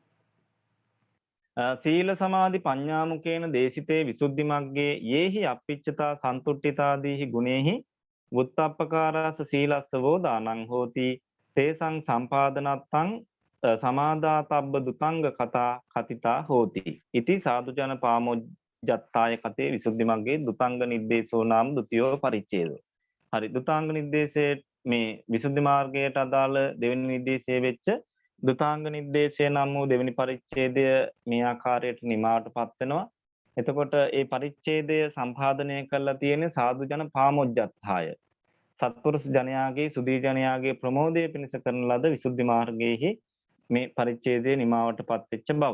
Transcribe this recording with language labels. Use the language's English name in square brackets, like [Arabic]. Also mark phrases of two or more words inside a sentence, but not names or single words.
[Pali] සීල සමාධි පඤ්ඤාමුකේන දේශිතේ විසුද්ධි මග්ගේ යේහි අප්පිච්චතා සන්තුට්ඨිතාදීහි ගුණේහි වුත්තප්පකාරස සීලස්සවෝ දානං හෝති තේසං සම්පාදනත්තං සමාදාතබ්බ දුතංග කතා කතිතා හෝති ඉති සාදුජන පාමොජ්ජත්තාය කතේ විසුද්ධි මග්ගේ දුතංග නිද්දේශෝ නාම ဒ ුතියෝ පරිච්ඡේදෝ. [Sinhala] හරි, දුතාංග නිද්දේශයේ මේ විසුද්ධි මාර්ගයට අදාළ දෙවෙනි නිර්දේශයේ වෙච්ච දුතාංග නිර්දේශය නම් වූ දෙවෙනි පරිච්ඡේදය මේ ආකාරයට නිමාවටපත් වෙනවා. එතකොට ඒ පරිච්ඡේදය සම්පාදනය කරලා තියෙන්නේ [Pali] සාදුජන පාමොජ්ජත්තාය [Sinhala] සත්පුරුෂ ජනයාගේ සුදී ජනයාගේ ප්‍රමෝදය පිණිස කරන ලද විසුද්ධි මාර්ගයේහි මේ පරිච්ඡේදයේ නිමාවටපත් වෙච්ච බව.